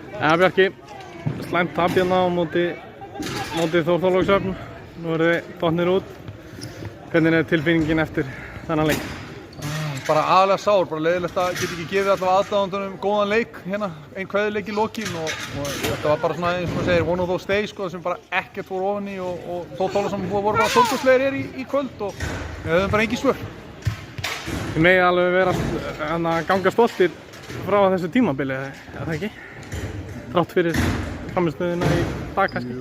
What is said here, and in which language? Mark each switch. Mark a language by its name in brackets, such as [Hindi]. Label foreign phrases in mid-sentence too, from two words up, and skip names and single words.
[Icelandic] Bjarki, slæmt tap hérna á móti Þór Þorlákshöfn. Nú eru þið dottnir út. Hvernig er tilfinningin eftir þennan leik? Bara aðalega sár, bara leiðilegt að geta ekki gefið allavega aðdáendunum góðan leik hérna, einn kveðjuleik í lokin og þetta var bara svona eins og maður segir [English] one of those days [Icelandic] sko, sem bara ekkert voru ofan í og Þór Þorláksson voru bara stórkostlegir í kvöld og við höfum bara engin svör. Þið megið alveg vera að ganga stoltir frá þessu tímabili, er það ekki? Þrátt fyrir framistöðuna í dag kannski?